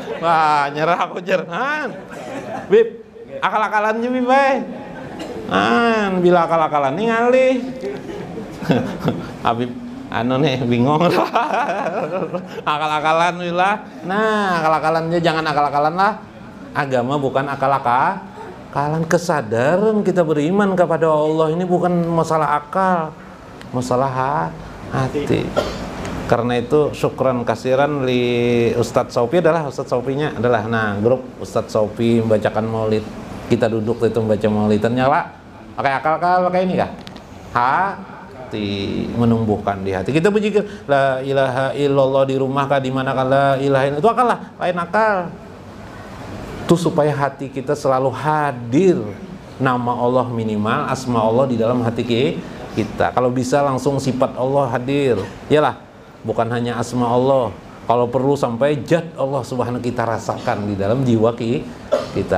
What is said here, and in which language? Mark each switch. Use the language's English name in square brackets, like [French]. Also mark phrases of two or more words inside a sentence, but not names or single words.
[Banjar] Wah, nyerah aku jar. Bib, akal-akalan juga Bib. Bila akal-akalan nih ngalih. Habib anu nih bingung. Akal-akalan lah. Nah, akal-akalannya jangan akal-akalan lah. [Indonesian] Agama bukan akal-akalan, kesadaran kita beriman kepada Allah ini bukan masalah akal, masalah hati. Karena itu [Arabic] شكرا كثيرا [Indonesian] li Ustadz Sofi adalah Ustadz Sofinya adalah grup Ustadz Sofi membacakan maulid. Kita duduk itu membaca maulid, ternyata pakai akal pakai ini kah? Hati, menumbuhkan di hati. Kita berzikir [Arabic] لا إله إلا الله [Indonesian] di rumah kah, di mana kah [Arabic] لا إله إلا الله, [Banjar] itu akal lah, lain akal. [Indonesian] Itu supaya hati kita selalu hadir nama Allah minimal, asma Allah di dalam hati kita. Kalau bisa langsung sifat Allah hadir. Yalah, bukan hanya asma Allah. Kalau perlu sampai zat Allah subhanahu kita rasakan di dalam jiwa kita.